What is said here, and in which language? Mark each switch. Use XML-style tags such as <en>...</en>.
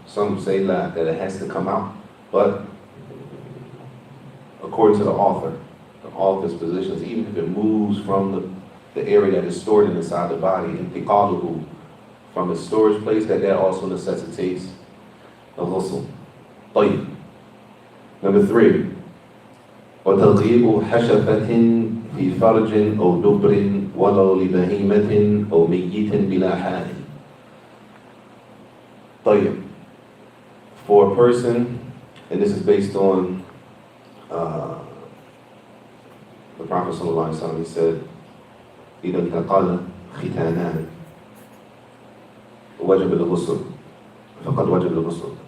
<en>Some say that it has to come out. But according to the author's positions, even if it moves from the area that is stored inside the body, intiqaluhu, from its storage place, that also necessitates a ghusl. Number three,</en> <ar>وتغيب حشفة في فرج أو دبر ولو لبهيمة أو ميت بلا حائل.</ar> <en>For a person, and this is based on the Prophet ﷺ, he said,</en> <ar>إذا التقى ختانان وجب الغسل</ar> <en>فقد وجب الغسل.</en>